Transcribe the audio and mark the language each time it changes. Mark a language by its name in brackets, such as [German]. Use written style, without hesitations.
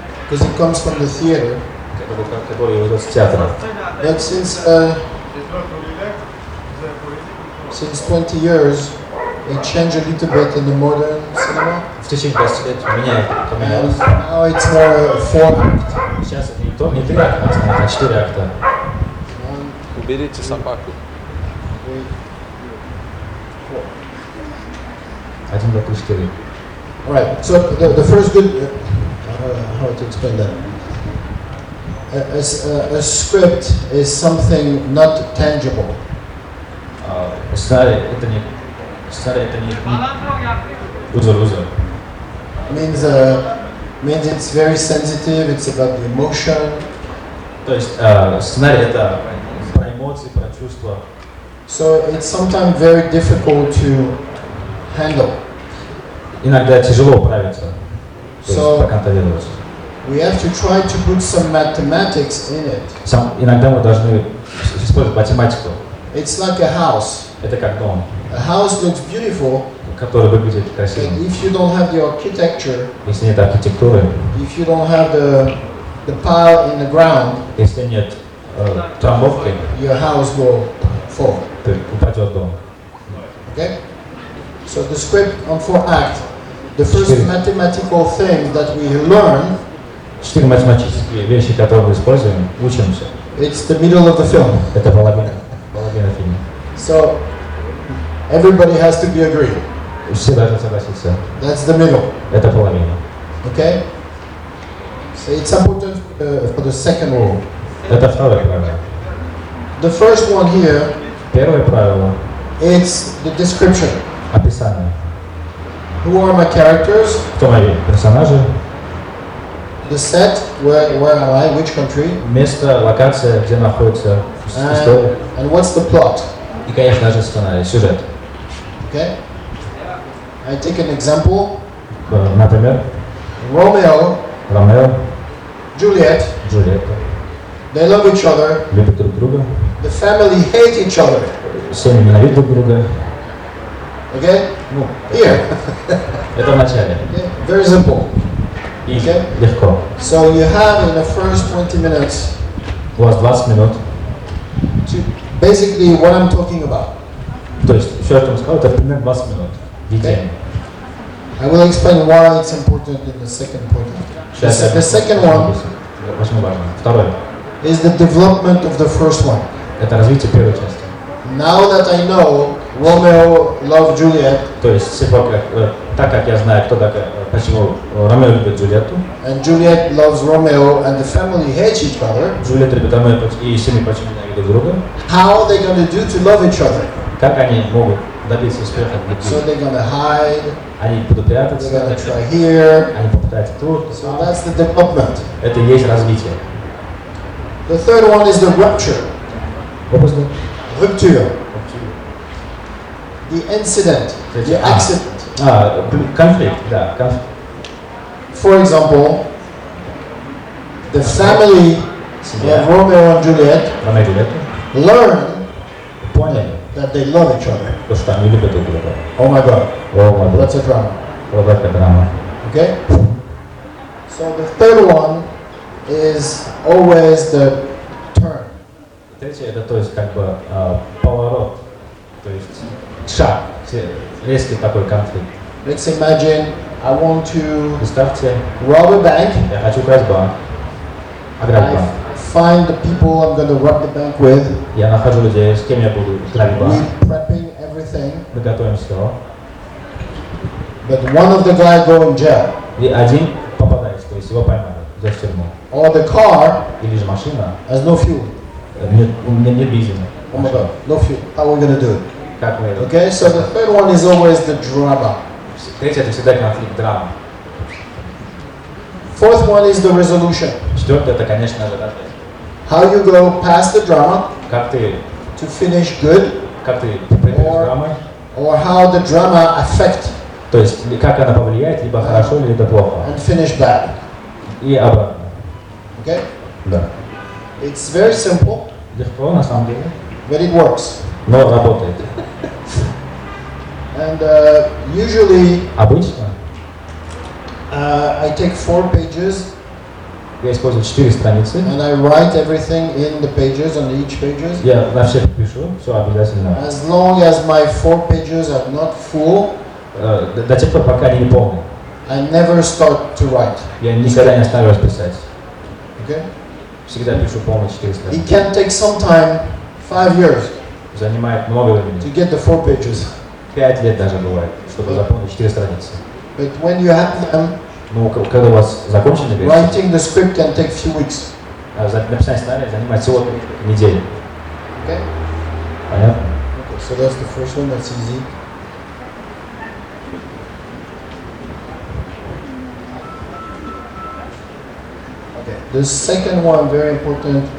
[English] because it comes from the theater. [Russian] которые идут с театра. [English] But since 20 years, it changed a little bit in the modern cinema. [Russian] В течение 20 лет поменялось. [English] Now it's more 4 act. [Russian] Сейчас не 3 акта, а 4 акта. Уберите собаку. 1, 2, 3, 4. [English] All right. So the first good, how to explain that? A script is something not tangible. [Russian] Сценарий это не узор. [English] Means Means it's very sensitive. It's about the emotion. [Russian] То есть сценарий это про эмоции, про чувства. [English] So it's sometimes very difficult to handle. [Russian] Иногда тяжело управиться, то есть [English] So [Russian] проконтролировать. [English] we have to try to put some mathematics in it. [Russian] Иногда мы должны использовать математику. [English] It's like a house. [Russian] Это как дом, [English] A house looks beautiful, [Russian] который выглядит [English] but [Russian] красиво. [English] if you don't have the architecture, [Russian] Если нет архитектуры, [English] if you don't have the pile in the ground, [Russian] если нет трамбовки, [English] your house will fall. [Russian] то упадет дом. [English] Okay? So the script on 4 acts, the first mathematical thing that we learn, [Russian] 4 математические вещи, которые мы используем, учимся. [English] it's the middle of the film. [Russian] Это половина фильма. [English] So everybody has to be agreed. [Russian] Все должны согласиться. [English] That's the middle. [Russian] Это половина. [English] Okay? So it's important for the second rule. [Russian] Это второе правило. [English] The first one here, [Russian] Первое правило [English] it's the description. [Russian] – описание. [English] Who are my characters? [Russian] Кто мои персонажи, [English] The set, where am I, which country? [Russian] место, локация, где находится история. [English] And what's the plot? [Russian] И, конечно же, сценарий, сюжет. [English] Okay? I take an example. [Russian] Например, [English] Romeo, [Russian] Ромео, [English] Juliet, [Russian] Джульетта [English] they love each other. [Russian] любят друг друга, [English] The family hate each other. [Russian] семьи ненавидят друг друга. [English] Okay? [Russian] Ну, [English] Here. [Russian] это в начале. [English] Okay? Very simple. [Russian] И [English] Okay. [Russian] легко. [English] So you have in the first 20 minutes [Russian] У вас 20 минут. [English] to basically what I'm talking about. [Russian] То есть, все, что я сказал, это примерно 20 минут. Видение. [English] I will explain why it's important in the second point. [Russian] Сейчас я [English] The second one [Russian] Очень важно. Второе. [English] is the development of the first one. [Russian] Это развитие первой части. [English] Now that I know Romeo loved Juliet [Russian] То есть, так как я знаю, почему Ромео любит Джульетту, [English] and Juliet loves Romeo and the family hates each other, [Russian] Джульетта любит Ромео и семьи почему ненавидят друг друга, [English] how are they going to do to love each other? [Russian] как они могут добиться успеха в [English] So [Russian] любви? [English] they're going to hide, [Russian] Они будут [English] they're [Russian] прятаться, [English] going to try here. [Russian] они попытаются тут. [English] So that's the development. [Russian] Это и есть развитие. [English] The third one is the rupture. [Russian] Опусти. [English] Rupture. The incident, the accident. [Russian] Конфликт, да. Конфликт. [English] For example, the family of Romeo and Juliet [Russian] Ромео и Джульетта [English] learn [Russian] поняли, [English] that they love each other. [Russian] что они любят друг друга. [English] Oh my God, [Russian] О, мой [English] that's a drama. [Russian] Вот это драма. [English] Okay? So the third one is always the turn. [Russian] Третье, это то есть как бы поворот, то есть шаг, резкий такой конфликт. [English] Let's imagine I want to [Russian] Представьте, [English] rob a bank. [Russian] я хочу украсть банк, ограбить банк. [English] I find the people I'm going to rob the bank with. [Russian] Я нахожу людей, с кем я буду грабить банк. [English] We prepping everything. [Russian] Мы готовим все. [English] But one of the guys go in jail. [Russian] И один попадает, то есть его поймали, взять в тюрьму. [English] Or the car [Russian] Или же машина, [English] has no fuel. [Russian] у меня нет бензина. [English] Oh my God, no fuel. How are we going to do it? [Russian] Как мы это? [English] Okay, so the third one is always the drama. [Russian] Третье, это всегда конфликт, драма. [English] Fourth one is the resolution. [Russian] Четвертое, это, конечно же, развитие. [English] How you go past the drama [Russian] Как ты [English] to finish good, [Russian] пройдешь драмой, [English] or how the drama affect [Russian] то есть как она повлияет, либо хорошо, либо плохо. [English] and finish bad. [Russian] И обратно. [English] Okay? [Russian] Да. [English] It's very simple, [Russian] Легко, на самом деле, [English] but it works. [Russian] но работает. [English] And usually [Russian] Обычно [English] I take 4 pages [Russian] я использую 4 страницы. [English] and I write everything in the pages, on each pages. [Russian] Я на всех пишу, все обязательно. [English] As long as my 4 pages are not full, [Russian] До тех пор, пока они не полны. [English] I never start to write. [Russian] Я никогда не останавливаюсь писать. [English] Okay? [Russian] Всегда пишу полные 4 [English] It [Russian] страницы. [English] can take some time, 5 years, [Russian] Занимает много [English] to [Russian] времени. [English] get the 4 pages. [Russian] 5 лет даже бывает, чтобы заполнить 4 страницы. [English] But when you have them, [Russian] Ну, когда у вас закончены версии, [English] writing the script can take few weeks. [Russian] написание сценария занимает всего неделю. [English] Okay? [Russian] Понятно? [English] Okay, so that's the first one, that's easy. Okay. The second one, very important,